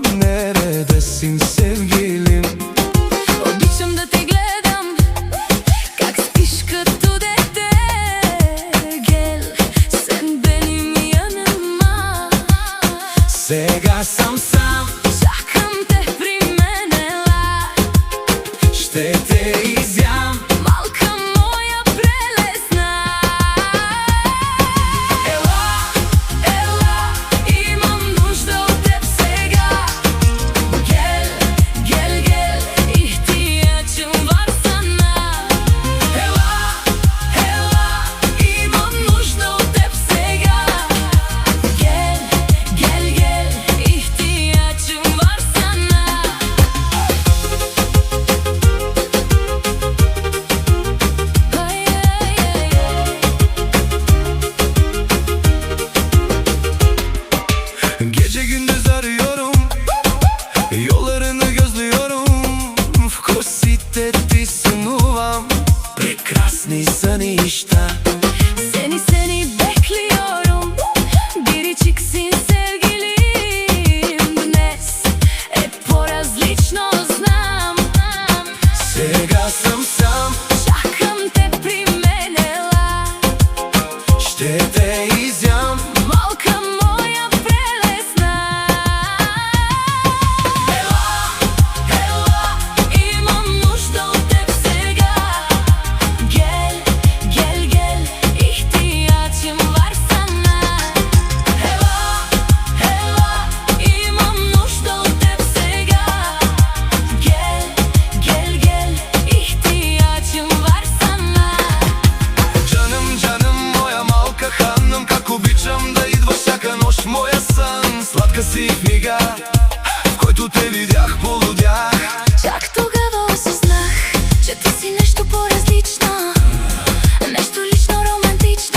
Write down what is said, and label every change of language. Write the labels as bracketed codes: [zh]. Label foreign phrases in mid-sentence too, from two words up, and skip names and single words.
[tr] Neredesin sevgilim? [bg] Обичам да те гледам, как спиш като дете. [tr] Гел, sen benim yanıma. [bg] Сега съм сам, Чакам те при мен, ела. ще те изям. Малка моя прелесна. Имам нужда от теб сега. [tr] Gel, gel, gel, ihtiyacım var sana. [bg] Имам нужда от теб сега. [tr] Gel, gel, gel, ihtiyacım var sana. Gece gündüz arıyorum, yollarını gözlüyorum. [bg] Вкусите ти сънувам, прекрасни сънища. [tr] Seni bekliyorum. Biriciksin sevgilim. [bg] Dnes е по-различно знам. Сега съм сам, Чакам те при мен, ела. ще те изям. Малка моя прелесна. Имам нужда от теб сега. [tr] Gel, gel, gel, ihtiyacım var sana. [bg] Имам нужда от теб сега. [tr] Gel, gel, gel, ihtiyacım var sana. Canım canım [bg] моя малка ханım, как обичам да идва всяка нощ моя сън. Сладка си книга, в който те видях, полудях. Чак тогава осъзнах, че ти си нещо по-различно. Нещо лично романтично.